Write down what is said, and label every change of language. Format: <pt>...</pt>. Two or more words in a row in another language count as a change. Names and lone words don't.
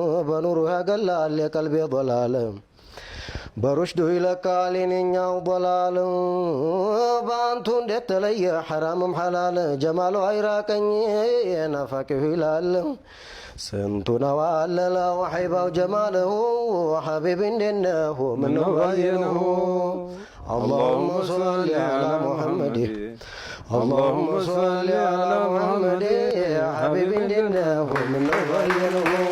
<am>በኑሩ ያገላል የቀልቤ ዶላል፣ በሩሽዱ ይለቃል የኔኛው ዶላል። በአንቱ እንዴት ተለየ ሐራምም ሐላል፣ ጀማሉ አይራቀኝ ናፋቂው ይላል። ስንቱ ነው አለለው ሐይባው ጀማልሁ፣ ሐቢብ እንዴት ነህ? ምነው ባየንሁ?</am> <ar>اللهم صل على محمد، اللهم صل على محمد،</ar> <am>ሐቢብ እንዴት ነህ? ምነው ባየንሁ?</am>